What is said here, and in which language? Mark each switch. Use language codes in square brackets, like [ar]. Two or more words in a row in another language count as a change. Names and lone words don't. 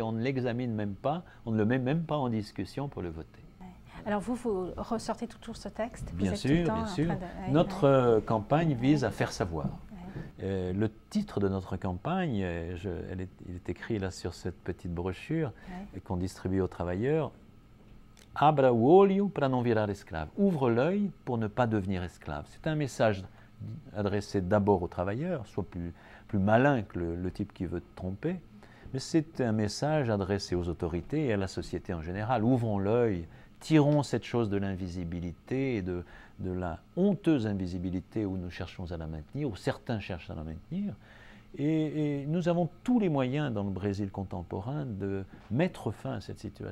[fr] On ne l'examine même pas, on ne le met même pas en discussion pour le voter. Alors, vous ressortez toujours ce texte? Bien sûr, bien sûr. Notre campagne vise à faire savoir. Le titre de notre campagne, il est écrit là sur cette petite brochure qu'on distribue aux travailleurs. [pt] Abra o olho para não virar escravo. [fr] Ouvre l'œil pour ne pas devenir esclave. C'est un message adressé d'abord aux travailleurs, soit plus malin que le type qui veut tromper, mais c'est un message adressé aux autorités et à la société en général. Ouvrons l'œil, tirons cette chose de l'invisibilité et de la honteuse invisibilité où nous cherchons à la maintenir, où certains cherchent à la maintenir, et nous avons tous les moyens dans le Brésil contemporain de mettre fin à cette situation.